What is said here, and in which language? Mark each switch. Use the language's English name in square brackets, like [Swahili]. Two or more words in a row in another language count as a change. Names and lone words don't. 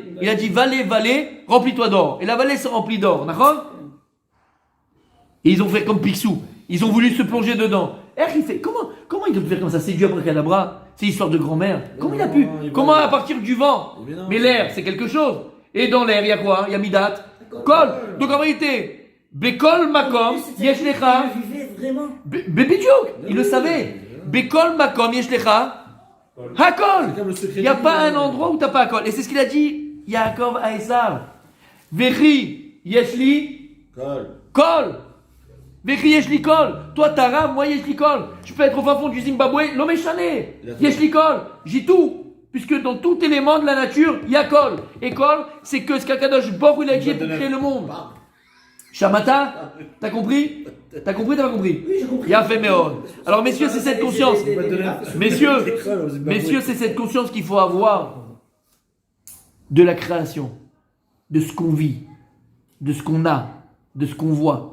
[French] Il a dit, vallée, remplis-toi d'or. Et la vallée se remplit d'or, d'accord? Et ils ont fait comme Picsou. Ils ont voulu se plonger dedans. Il fait, comment il peut faire comme ça? C'est du abracadabra, c'est histoire de grand-mère. Comment il a pu? Comment à partir du vent? Mais l'air, c'est quelque chose. Et dans l'air, il y a quoi? Il y a midat, kol. Donc en réalité, [Hebrew] בכל מקום יש לך. [French] Il le savait. [Hebrew] בכל מקום יש לך הכל. [French] Il n'y a pas un endroit où tu n'as pas kol. Et c'est ce qu'il a dit, Yaakov à Esav. [Hebrew] וכי יש לי כל. וכי יש לי כל. [French] Toi t'as rave, moi [Hebrew] יש לי כל. [French] Je peux être au fin fond du Zimbabwe, l'homme est chané. [Hebrew] יש לי כל. [French] J'ai tout. Puisque dans tout élément de la nature, il y a kol. Et kol, c'est que ce qu'Akadosh Baruch Hu il a dit pour créer le monde. Shamata, t'as compris? T'as compris, t'as pas compris? Oui, j'ai compris. Il a fait Méon. Alors messieurs, c'est cette conscience. Messieurs, c'est cette conscience qu'il faut avoir de la création, de ce qu'on vit, de ce qu'on a, de ce qu'on voit.